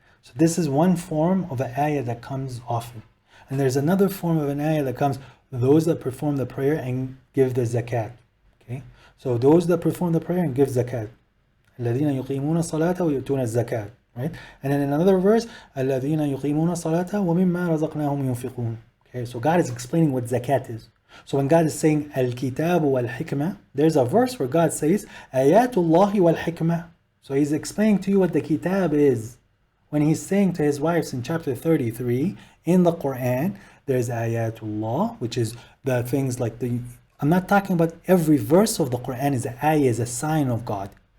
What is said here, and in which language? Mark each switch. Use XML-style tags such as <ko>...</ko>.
<en>So this is one form of an ayah that comes often. And there's another form of an ayah that comes, those that perform the prayer and give the zakat. Okay? So those that perform the prayer and give zakat.</en> <ar>الَّذِينَ يُقِيمُونَ الصَّلَاةَ وَيُؤْتُونَ الزَّكَاةَ. Right? And then in another verse, الَّذِينَ يُقِيمُونَ الصَّلَاةَ وَمِمَّا رَزَقْنَاهُمْ يُنْفِقُونَ.</ar> <en>Okay, so God is explaining what zakat is. So when God is saying al-kitab wal-hikmah, there's a verse where God says ayatullahi wal-hikmah. So he's explaining to you what the kitab is, when he's saying to his wives in chapter 33 in the Quran, there's ayatullah, which is the things like the, I'm not talking about every verse of the Quran is an ayah, is a sign of God.</en>